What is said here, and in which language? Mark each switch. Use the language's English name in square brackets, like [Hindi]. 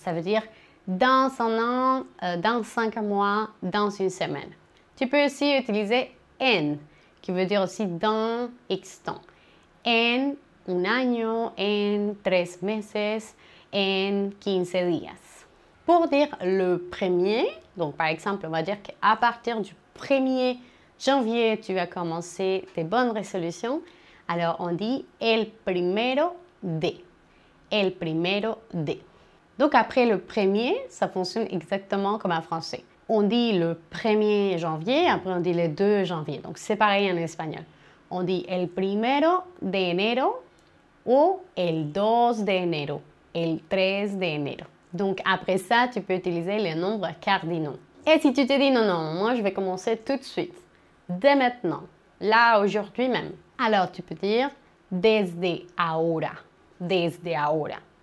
[French] Ça veut dire dans un an, dans 5 mois, dans une semaine. Tu peux aussi utiliser en, qui veut dire aussi dans X temps. [Spanish] En un año, en 3 meses, en 15 días. [French] Pour dire le premier, donc par exemple, on va dire qu'à partir du 1er janvier, tu vas commencer tes bonnes résolutions. Alors, on dit [Spanish] el primero de. El primero de. [French] Donc, après le premier, ça fonctionne exactement comme en français. On dit le 1er janvier, après on dit le 2 janvier. Donc, c'est pareil en espagnol. On dit [Spanish] el primero de enero ou el 2 de enero, el 3 de enero. [French] Donc, après ça, tu peux utiliser les nombres cardinaux. Et si tu te dis, non, moi, je vais commencer tout de suite, dès maintenant, là, aujourd'hui même. Alors, tu peux dire [Spanish] desde ahora, desde ahora.